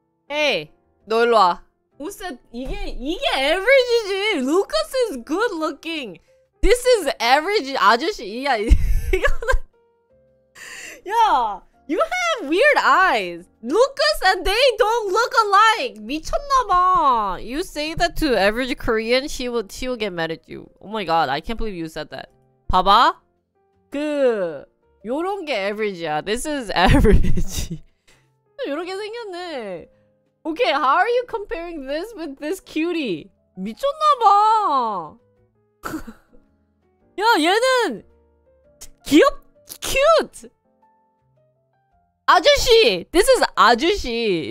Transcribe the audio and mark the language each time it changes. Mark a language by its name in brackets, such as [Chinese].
[Korean] Hey, 너 일로 와. 옷에 이게 average지. [English] Lucas is good looking. This is average 아저씨. [Korean] 야, 이거는 야. [English] You have weird eyes. Lucas and they don't look alike. [Korean] 미쳤나봐. [English] You say that to average Korean, she will get mad at you. Oh my god, I can't believe you said that. [Korean] 봐봐. 요런 게 average야. [English] This is average. [Korean] 요렇게 생겼네. [English] Okay, how are you comparing this with this cutie? [Korean] 미쳤나봐. 야, 얘는 cute. 아저씨! [English] This is 아저씨!